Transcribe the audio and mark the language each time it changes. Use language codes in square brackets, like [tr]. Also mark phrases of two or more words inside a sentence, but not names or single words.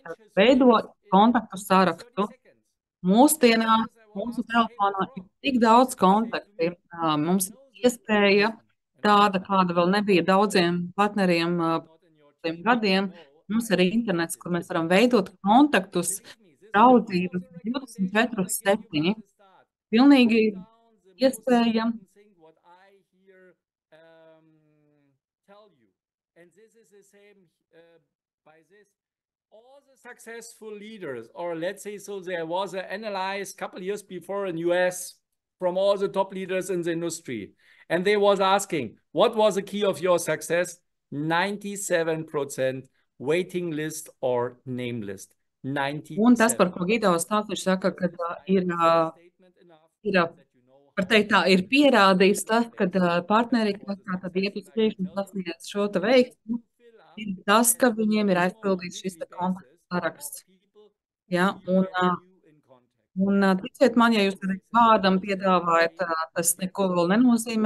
[lv] Tad veido kontaktu sarakstu. Mūsdienās mūsu telefonā ir tik daudz kontaktu, mums ir iespēja tāda, kāda vēl nebija daudziem partneriem pirms gadiem. Mums ir internets, kur mēs varam veidot kontaktus, draudzības 24/7. Pilnīgi iespējams. [en] All the successful leaders, or let's say, so there was an analysis a couple of years before in US from all the top leaders in the industry. And they was asking, what was the key of your success? 97% waiting list or name list. 97%. [lv] Un tas, par ko Gido stāsta, viņš saka, ka var teikt tā, ir pierādījis tas, ka partneri, kas tātad iet uz priekšu un sasniedz šo te veiksmu, ir tas, ka viņiem ir aizpildīts šis te kontaktu saraksts. Ja, un ticiet man, ja jūs kādam piedāvājat, tas neko vēl nenozīmē.